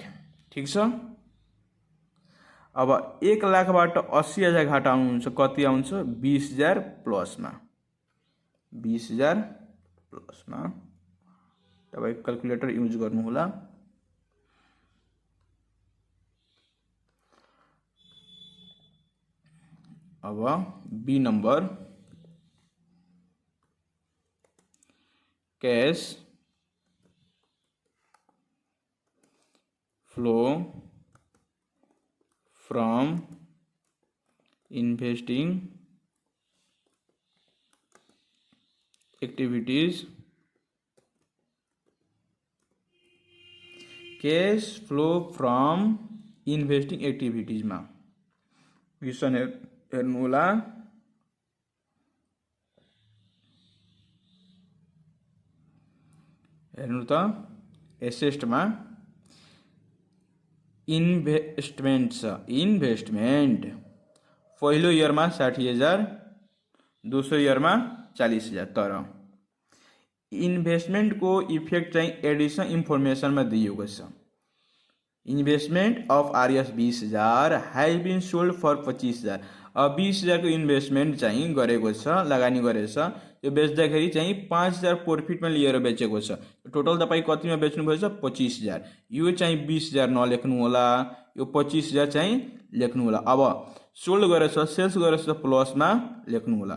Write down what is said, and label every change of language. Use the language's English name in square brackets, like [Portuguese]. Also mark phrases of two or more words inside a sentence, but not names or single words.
[Nepali] ठिक छ, अब 1 लाखबाट 80,000 घटाउनुहुन्छ कति आउँछ 20,000 प्लसमा, 20,000 प्लसमा। तपाईँ [English] calculator use [Nepali] गर्नु होला। अब [English] B number cash flow from investing activities, cash flow from investing activities में क्वेश्चन [Nepali] हेर्नु होला। हेर्नु त एसेस्ट में इन्वेस्टमेंट छ, इन्वेस्टमेंट पहिलो इयर में 60,000, दोस्रो इयर में 40,000। तर इन्वेस्टमेंट को इफेक्ट चाहिँ [English] additional information [Nepali] में दिएको छ। [English] investment of Rs 20,000 has been sold for 25,000. [Nepali] अब 20,000 को इन्वेस्टमेंट चाहिँ गरेको छ, लगानी गरेछ, यो बेच्दाखेरि चाहिँ 5,000 प्रॉफिट में लिएर बेचेको छ। टोटल तपाईँ कतिमा बेच्नु भएछ 25,000। यो चाहिँ 20,000 नलेख्नु होला, यो 25,000 चाहिँ लेख्नु होला। अब सोल्ड गरेछ, सेल्स गरेछ प्लसमा लेख्नु होला।